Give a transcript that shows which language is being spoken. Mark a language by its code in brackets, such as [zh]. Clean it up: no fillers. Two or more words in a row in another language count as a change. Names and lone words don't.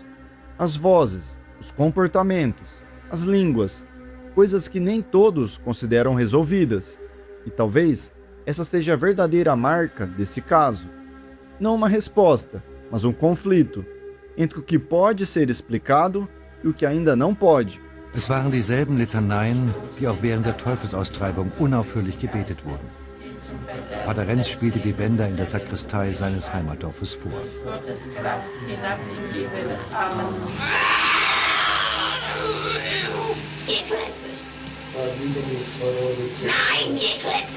[pt] As vozes, os comportamentos, as línguas, coisas que nem todos consideram resolvidas. E talvez essa seja a verdadeira marca desse caso. Não uma resposta, mas um conflito entre o que pode ser explicado e o que ainda não pode. [de] Es waren dieselben Litaneien, die auch während der Teufelsaustreibung unaufhörlich gebetet wurden. Pater Renz spielte die Bänder in der Sakristei seines Heimatdorfes vor. Nein, ihr Klötze!